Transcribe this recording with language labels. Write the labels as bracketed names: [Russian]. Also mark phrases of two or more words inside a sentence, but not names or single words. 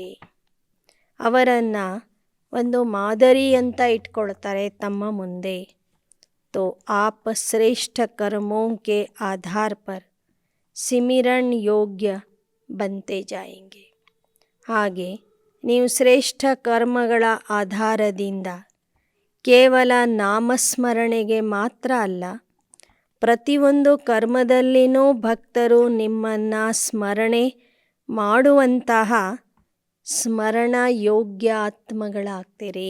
[Kannada] ಅವರನ್ನು ಒಂದು ಮಾದರಿ ಅಂತ ಇಟ್ಕೊಳ್ತಾರೆ ತಮ್ಮ ಮುಂದೆ. [Hindi] तो आप श्रेष्ठ कर्मों के आधार पर सिमरन योग्य बनते जाएंगे. [Kannada] ಹಾಗೆ ನೀವು ಶ್ರೇಷ್ಠ ಕರ್ಮಗಳ ಆಧಾರದಿಂದ ಕೇವಲ ನಾಮಸ್ಮರಣೆಗೆ ಮಾತ್ರ ಅಲ್ಲ, ಪ್ರತಿಯೊಂದು ಕರ್ಮದಲ್ಲಿನೂ ಭಕ್ತರು ನಿಮ್ಮನ್ನು ಸ್ಮರಣೆ ಮಾಡುವಂತಹ ಸ್ಮರಣ ಯೋಗ್ಯ ಆತ್ಮಗಳಾಗ್ತೀರಿ.